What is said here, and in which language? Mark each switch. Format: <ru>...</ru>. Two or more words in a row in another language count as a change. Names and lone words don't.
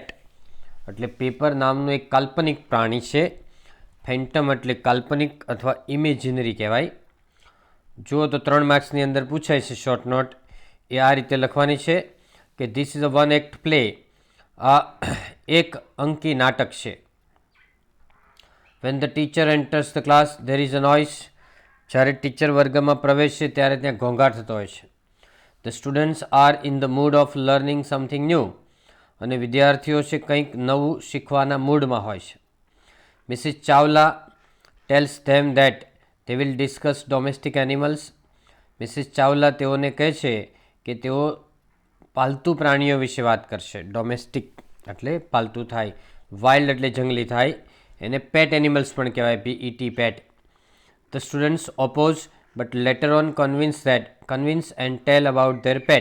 <gu>એટલે પેપર નામનું એક કાલ્પનિક પ્રાણી છે. ફેન્ટમ એટલે કાલ્પનિક અથવા ઇમેજિનરી કહેવાય. જુઓ તો 3 માર્ક્સની અંદર પૂછાય છે</gu> <en>short note.</en> <gu>એ આ રીતે લખવાની છે કે</gu> <en>this is a one act play.</en> <gu>આ એક અંકી નાટક છે.</gu> <en>When the teacher enters the class, there is a noise.</en> <gu>જ્યારે ટીચર વર્ગમાં પ્રવેશે ત્યારે ત્યાં ઘોંઘાટ થતો હોય છે.</gu> <en>The students are in the mood of learning something new.</en> <gu>અને વિદ્યાર્થીઓ છે કંઈક નવું શીખવાના મૂડમાં હોય છે.</gu> <en>Mrs. ચાવલા tells them that they will discuss domestic animals.</en> <gu>મિસિસ ચાવલા તેઓને કહે છે કે તેઓ પાલતુ પ્રાણીઓ વિશે વાત કરશે. ડોમેસ્ટિક એટલે પાલતુ થાય, વાઇલ્ડ એટલે જંગલી થાય, એને</gu> <en>pet animals</en> <gu>પણ કહેવાય, PET પેટ.</gu> <en>the students oppose but later on convince and tell about their pet.</en>